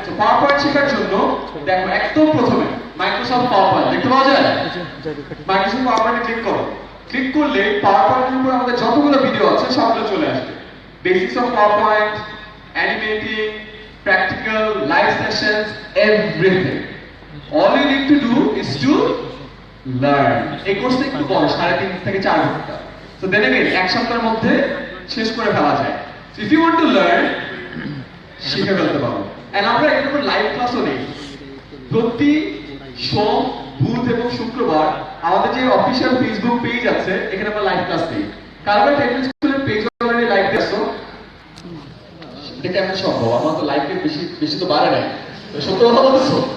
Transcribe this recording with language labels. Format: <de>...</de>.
<bn>So power point শেখার জন্য দেখো একদম প্রথমে মাইক্রোসফট পাওয়ার পয়েন্ট দেখতে পাওয়া যায়, মাইক্রোসফট পাওয়ার পয়েন্টে ক্লিক করো। ক্লিক করলে পাওয়ার পয়েন্টের উপর আমাদের যতগুলো ভিডিও আছে সবগুলো চলে আসবে।</bn> <en>Basics of power point, animating, practical, live sessions, everything. All you need to do is to learn.</en> <bn>এই কোর্সটা একটু বড়, 3.5 থেকে 4 ঘন্টা।</bn> <en>So then again,</en> <bn>এক সপ্তাহের মধ্যে শেষ করে ফেলা যায়।</bn> <en>So if you want to learn,</en> <bn>শিখে ফেলতে পারো। And আমরা এর উপর লাইভ ক্লাসও নেই। প্রতি সোম, বুধ এবং শুক্রবার আমাদের যে অফিসিয়াল ফেসবুক পেজ আছে, এখানে আমরা লাইভ ক্লাস দিই। কারণ টেকনিক স্কুলের পেজ অলরেডি লাইভ দেখছো, এটা কেমন সম্ভব, আমার তো লাইফে বেশি বেশি তো বাড়ে নাই, সত্য কথা বলছো।</bn>